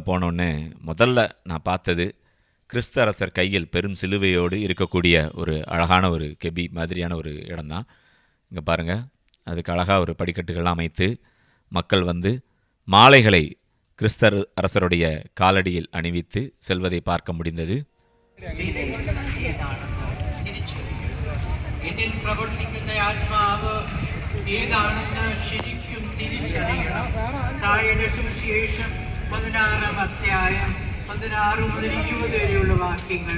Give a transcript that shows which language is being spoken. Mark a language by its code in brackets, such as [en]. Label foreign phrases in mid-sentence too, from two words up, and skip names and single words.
[ta] போனோடனே முதல்ல நான் பார்த்தது கிறிஸ்து அரசர் கையில் பெரும் சிலுவையோடு இருக்கக்கூடிய ஒரு அழகான ஒரு கெபி மாதிரியான ஒரு இடம்தான். இங்கே பாருங்கள், அதுக்கு அழகாக ஒரு படிக்கட்டுகள்லாம் அமைத்து மக்கள் வந்து மாலைகளை கிறிஸ்து அரசருடைய காலடியில் அணிவித்து செல்வதை பார்க்க முடிந்தது. [ml] ഏതാണെന്ന് ശരിക്കും തിരിച്ചറിയണം. തായുടെ സുവിശേഷം 16-ാം അധ്യായം 16 മുതൽ 20 വരെയുള്ള വാക്യങ്ങൾ.